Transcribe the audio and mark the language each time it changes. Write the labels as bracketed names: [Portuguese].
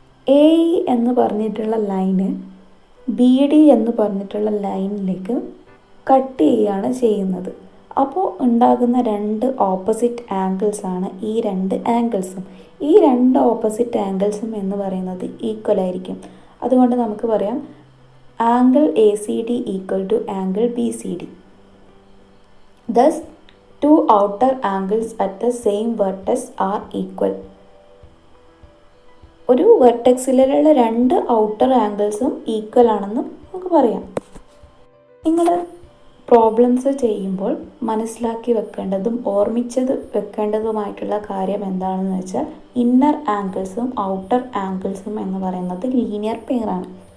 [Malayalam] AE എന്ന് പറഞ്ഞിട്ടുള്ള line BD എന്ന് പറഞ്ഞിട്ടുള്ള ലൈനിലേക്ക് കട്ട് ചെയ്യുകയാണ് ചെയ്യുന്നത്. അപ്പോൾ ഉണ്ടാകുന്ന രണ്ട് ഓപ്പോസിറ്റ് ആംഗിൾസ് ആണ് ഈ രണ്ട് ആംഗിൾസും. ഈ രണ്ട് ഓപ്പോസിറ്റ് ആംഗിൾസും എന്ന് പറയുന്നത് ഈക്വൽ ആയിരിക്കും. അതുകൊണ്ട് നമുക്ക് പറയാം angle ACD equal to angle BCD. [English] Thus, two outer angles at the same vertex are equal. [Malayalam] ഒരു വെർട്ടെക്സിലുള്ള രണ്ട് ഔട്ടർ ആംഗിൾസും ഈക്വൽ ആണെന്ന് നമുക്ക് പറയാം. നിങ്ങൾ പ്രോബ്ലംസ് ചെയ്യുമ്പോൾ മനസ്സിലാക്കി വെക്കേണ്ടതും ഓർമ്മിച്ചത് വെക്കേണ്ടതുമായിട്ടുള്ള കാര്യം എന്താണെന്ന് വെച്ചാൽ ഇന്നർ ആംഗിൾസും ഔട്ടർ ആംഗിൾസും എന്ന് പറയുന്നത് ലീനിയർ പെയറാണ്.